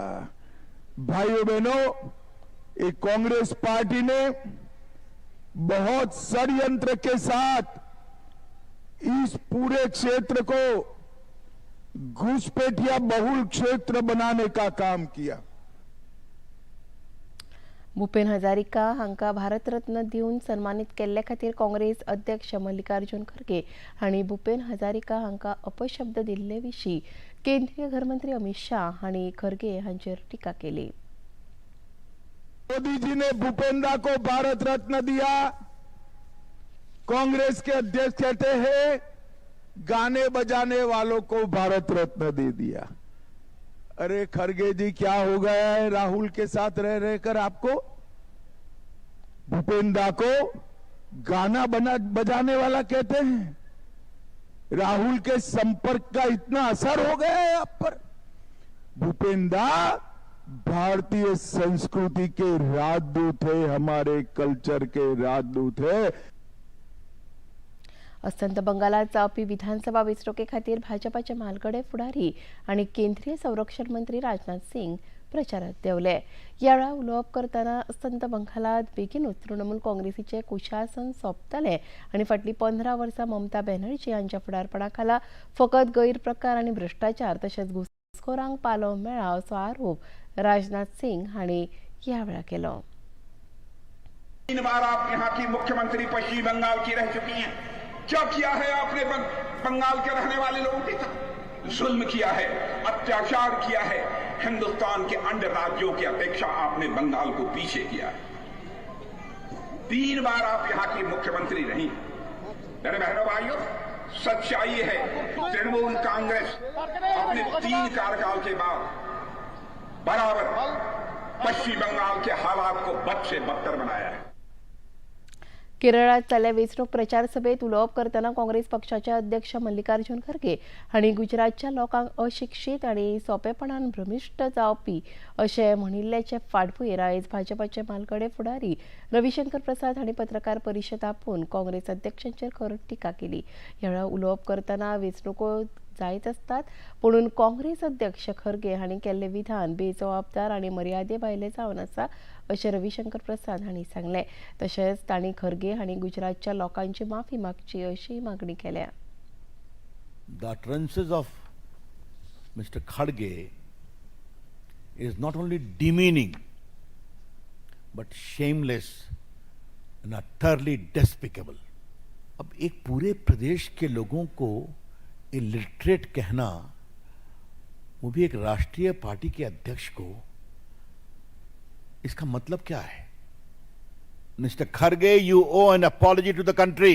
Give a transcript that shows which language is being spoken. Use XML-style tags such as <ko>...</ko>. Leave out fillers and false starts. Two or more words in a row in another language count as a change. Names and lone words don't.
<hi>भाइयों बहनों, एक कांग्रेस पार्टी ने बहुत षड्यंत्र के साथ इस पूरे क्षेत्र को घुसपैठिया बहुल क्षेत्र बनाने का काम किया.</hi> <kok>भूपेन हजारिका हांकां भारतरत्न दिवन सन्मानित केल्ले खातीर काँग्रेस अध्यक्ष मल्लिकार्जुन खरगे हांणी भूपेन हजारिका हांकां अपशब्द दिल्ले विशीं केंद्रीय गृहमंत्री अमित शाह हांणी खरगे हांचेर टिका केली.</kok> <hi>मोदी जी ने भूपेंदा को भारत रत्न दिया. कांग्रेस के अध्यक्ष कहते हैं गाने बजाने वालों को भारत रत्न दे दिया. अरे खरगे जी, क्या हो गया है राहुल के साथ रह रहकर आपको? भूपेंदा को गाना बजाने वाला कहते हैं. राहुल के संपर्क का इतना असर हो गया है आप पर. भूपेंदा भारतीय संस्कृति के राजदूत है, हमारे कल्चर के राजदूत है.</hi> <kok>अस्तंत बंगालात जावपी विधानसभा वेंचणुके खातीर भाजपाचे म्हालगडे फुडारी आनी केंद्रीय संरक्षण मंत्री राजनाथ सिंग प्रचारात देंवले. ह्या वेळार उलोवप करतना अस्तंत बंगालात बेगीनूच तृणमूल काँग्रेसीचे कुशासन सोंपतले आनी फाटलीं 15 वर्सां ममता बॅनर्जी हांच्या फुडारपणा खाला फकत गैरप्रकार आनी भ्रष्टाचार तशेंच घुसखोरांक पालव मेळ्ळा असो आरोप राजनाथ सिंग हांणी ह्या वेळार केलो.</kok> <hi>3 बार आप यहाँ की मुख्यमंत्री पश्चिम बंगाल की रह चुकी हैं. क्या किया है आपने बंगाल के रहने वाले लोगों के साथ? जुल्म किया है, अत्याचार किया है. हिंदुस्तान के अन्य राज्यों की अपेक्षा आपने बंगाल को पीछे किया है. 3 बार आप यहाँ की मुख्यमंत्री रही. मेरे बहनों भाइयों, सच्चाई है तृणमूल कांग्रेस अपने 3 कार्यकाल के बाद बराबर पश्चिम बंगाल के हालात को बद से बदतर बनाया है.</hi> <kok>केरळात जाल्ल्या वेंचणूक प्रचार सभेत उलोवप करतना काँग्रेस पक्षाचे अध्यक्ष मल्लिकार्जुन खरगे हांणी गुजरातच्या लोकांक अशिक्षीत आनी सोंपेपणान भ्रमिश्ट जावपी अशें म्हणिल्ल्याचे फाटभुंयेर आयज भाजपाचे म्हालगडे फुडारी रविशंकर प्रसाद हांणी पत्रकार परिशद आपोवन काँग्रेस अध्यक्षांचेर खर टिका केली. ह्या वेळार उलोवप करतना वेंचणुको जायत आसतात म्हणून काँग्रेस अध्यक्ष खरगे हांणी केल्लें विधान बेजबाबदार आनी मर्यादे भायलें जावन आसा अशें रविशंकर प्रसाद हांणी सांगलें. तशेंच तांणी खरगे हांणी गुजरातच्या लोकांची माफी मागची अशी मागणी केल्या.</kok> <en>The utterances of Mr. Khadge is not only demeaning but shameless and utterly despicable.</en> <hi>अब एक पूरे प्रदेश के लोगों को इलिटरेट कहना, वो भी एक राष्ट्रीय पार्टी के अध्यक्ष को, इसका मतलब क्या है?</hi> <en>Mister Kharge, you owe an apology to the country.</en>